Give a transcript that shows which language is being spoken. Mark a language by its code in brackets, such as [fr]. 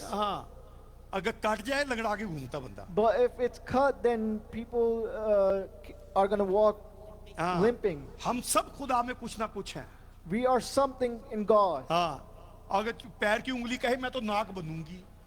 [hi] हाँ, अगर कट जाए लंगड़ा के घूमता बंदा। [en] But if it's cut, then people are gonna walk [hi] हाँ, [en] limping. [hi] हम सब खुदा में कुछ ना कुछ हैं। [en] We are something in God. [hi] हाँ, अगर पैर की उंगली कहे मैं तो नाक बनूंगी,